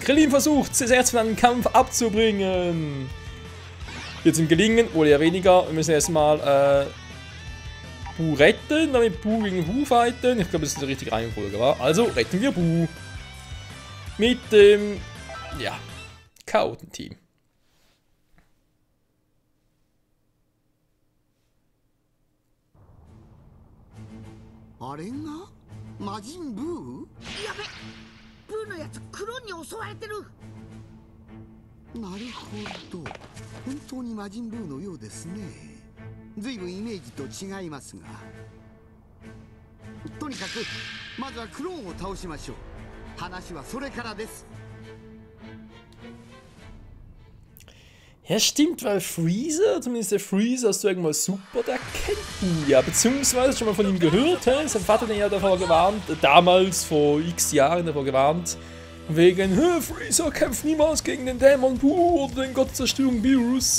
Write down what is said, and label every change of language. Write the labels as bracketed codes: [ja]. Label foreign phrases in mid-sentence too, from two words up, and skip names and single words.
[de] Krillin versucht, C16 von einem Kampf abzubringen. Wird es ihm gelingen? Wohl eher weniger. Wir müssen erstmal Buu retten, damit Buu gegen Buu fighten. Ich glaube, das ist die richtige Reihenfolge, wa? Also retten wir Buu. Mit dem, ja, Chaoten-Team. [ja] あれが魔人ブー？やべ、ブーのやつクローンに襲われてる。なるほど、本当に魔人ブーのようですね。ずいぶんイメージと違いますが、とにかくまずはクローンを倒しましょう。話はそれからです。 [de] Ja, stimmt, weil Freezer, zumindest der Freezer ist irgendwas super, der kennt ihn ja, beziehungsweise schon mal von ihm gehört, he? Sein Vater hat ihn ja davor gewarnt, damals, vor x Jahren davor gewarnt, wegen, Freezer kämpft niemals gegen den Dämon Buu oder den Gott der Zerstörung Beerus.